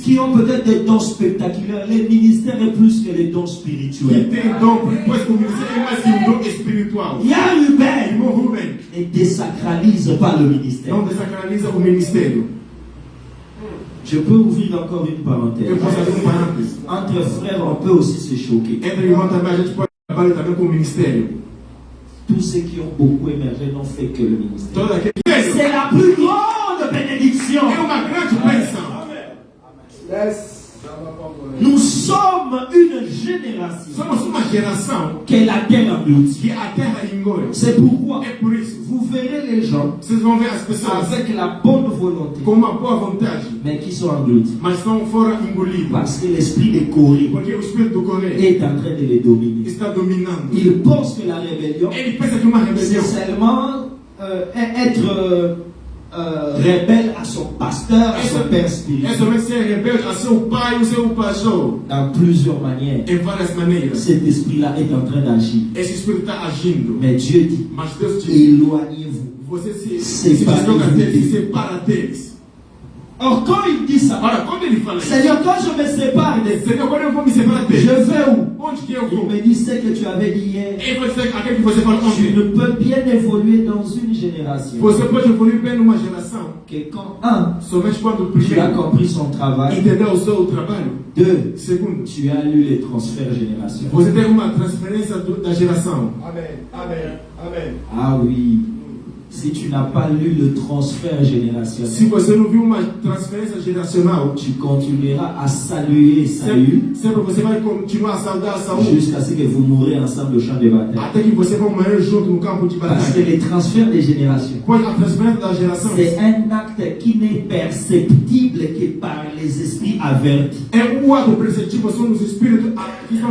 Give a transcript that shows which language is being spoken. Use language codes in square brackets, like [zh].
[fr] qui ont peut-être des dons spectaculaires. Les ministères est plus que les dons [pt] que [fr] spirituels. [pt] têm dom, pois o ministério é mais que um dom espiritual. [fr] Il y a Ruben. [pt] Irmão Rubem, [fr] Ne désacralise pas le ministère. [pt] não desacraliza o ministério. [fr] Je peux ouvrir encore une [pt] Eu [fr] parenthèse. [pt] posso abrir parênteses. [fr] Entre frères, on peut aussi se choquer. [pt] Entre irmãos também, a gente pode trabalhar também com o ministério. [fr] Tous ceux qui ont beaucoup émergé n'ont fait que le ministère. [pt] Todo aquele [fr] C'est la plus grande bénédiction. [pt] é uma grande bênção. [en] Yes. [fr] Nous sommes une génération [pt] Somos uma geração [fr] que la terre engloutit. [pt] que a terra engole. [fr] C'est pourquoi [pt] É por isso, [fr] vous verrez les gens [pt] vocês vão ver as pessoas [fr] avec la bonne volonté, [pt] com uma boa vontade, [fr] mais qui sont engloutis. [pt] mas são fora engolidos. [fr] Parce que l'esprit de Corée [pt] Porque o espírito do Coré [fr] est en train de les dominer. [pt] está dominando. [fr] Ils pensent que la rébellion, [pt] Ele pensa que uma [fr] c'est [pt] rebelião [fr] seulement être rebelle à son pasteur, à son père [pt] é [fr] spirituel. [pt] somente ser rebelde a seu pai ou seu pastor. [fr] Dans plusieurs manières, [pt] Em várias maneiras. [fr] cet esprit-là est en train d'agir. [pt] Esse espírito está agindo. [fr] Mais Dieu dit, [pt] Mas Deus diz, [fr] éloignez-vous. [pt] você se Separa desloca deles. deles, se separa deles. [fr] Or, quand il dit ça, [pt] Ora, quando ele fala isso, [fr] Seigneur, quand je me sépare de [pt] Senhor, quando eu vou me separar [fr] je [pt] deles, [fr] vais où? [pt] onde que eu [fr] Il [pt] vou? [fr] me dit ce que tu avais dit hier. [pt] Ele vai dizer aquele que você fala [fr] Tu [pt] ontem. [fr] ne peux bien évoluer dans une génération [pt] Você pode evoluir bem numa geração [fr] que quand, un, [pt] somente quando [fr] tu as [pt] primeiro [fr] compris son travail, [pt] entendeu o seu trabalho. [fr] deux, [pt] Segundo, [fr] tu as lu les transferts générationnels. [pt] você tem uma transferência da geração. Amen. Amen. Amen. [fr] Ah oui, si tu n'as pas lu le transfert [pt] Se [fr] générationnel, [pt] você não viu uma transferência geracional, [fr] tu continueras à saluer Saül [pt] sempre você vai continuar a saudar Saul [fr] jusqu'à ce que vous mourrez ensemble au champ de bataille. [pt] até que você vai morrer junto no campo de [fr] Parce que [pt] batalha. [fr] les transferts des générations, [pt] Pois a transferência da geração [fr] c'est un acte qui n'est perceptible que par les esprits avertis. [pt] é o ato perceptível, são os espíritos que estão